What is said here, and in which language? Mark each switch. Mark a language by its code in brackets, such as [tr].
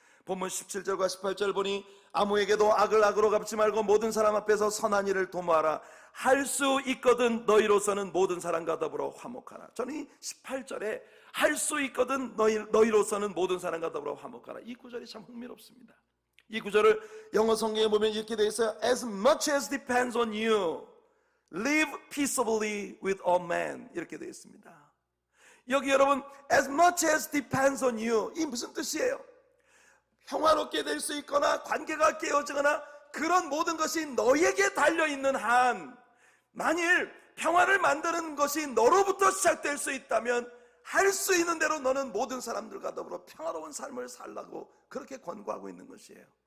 [ko] 본문 17절과 18절 보니 아무에게도 악을 악으로 갚지 말고 모든 사람 앞에서 선한 일을 도모하라. 할 수 있거든 너희로서는 모든 사람과 더불어 화목하라. 저는 이 18절에 할 수 있거든 너희로서는 모든 사람과 더불어 화목하라, 이 구절이 참 흥미롭습니다. 이 구절을 영어 성경에 보면 이렇게 되어 있어요. [en] As much as depends on you, live peaceably with all men, [ko] 이렇게 되어 있습니다. 여기 여러분, [en] as much as depends on you, [ko] 이 무슨 뜻이에요? 평화롭게 될 수 있거나 관계가 깨어지거나 그런 모든 것이 너에게 달려있는 한, 만일 평화를 만드는 것이 너로부터 시작될 수 있다면 할 수 있는 대로 너는 모든 사람들과 더불어 평화로운 삶을 살라고 그렇게 권고하고 있는 것이에요.